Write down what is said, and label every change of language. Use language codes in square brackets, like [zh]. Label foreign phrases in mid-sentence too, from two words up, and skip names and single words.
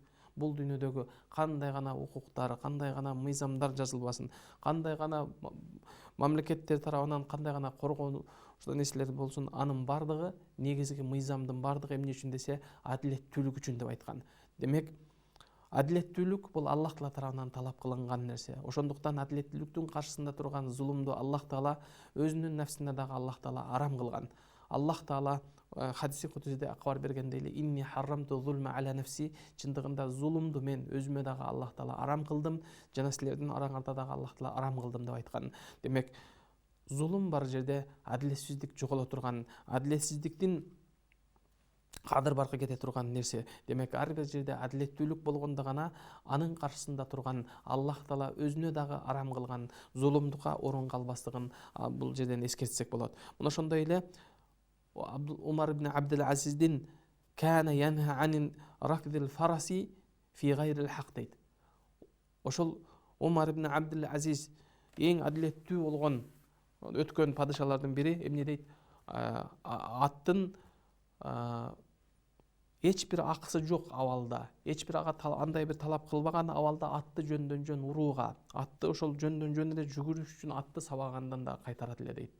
[ky] Бул дүйнөдөгү кандай гана укуктар, кандай гана мыйзамдар жазылбасын, кандай гана мамлекеттер тарабынан кандай гана коргонуу нерселер болсун, анын бардыгы негизги мыйзамдын бардыгы эмне үчүн десе адилеттүүлүк үчүн деп айткан. Демек, адилеттүүлүк бул Аллах Таала тарабынан талап кылынган нерсе. Ошондуктан адилеттүүлүктүн каршысында турган зулумду Аллах Таала өзүнүн нафсине дагы Аллах Таала арам кылган. Аллах Таала хадиси кудусиде акбар бергендей эле [ar] إني حرمت الظلم على نفسي, [ky] чындыгында зулумду мен өзүмө дагы Аллах Таала арам кылдым, жана силердин араңарда дагы Аллах Таала арам кылдым деп айткан. Демек, зулум бар жерде адилетсиздик жоголо турган, адилетсиздиктин кадыр баркы кете турган нерсе. Демек, ар бир жерде адилеттүүлүк болгондо гана анын каршысында турган Аллах Таала өзүнө дагы арам кылган зулумдукка орун калбастыгын бул жерден эскертсек болот. Мына ошондой эле [ar] Умар ибн Абдул Азиздин كان ينهى عن ركض الفرس في غير الحق дейт. [ky] Ошол Умар ибн Абдул Азиз эң адилеттүү болгон өткөн падышалардын бири эмне дейт? Аттын эч бир акысы жок абалда, эч бир андай бир талап кылбаган абалда атты жөндөн жөн урууга, атты ошол жөндөн жөн эле жүгүрүш үчүн атты сабагандан да кайтарат эле дейт.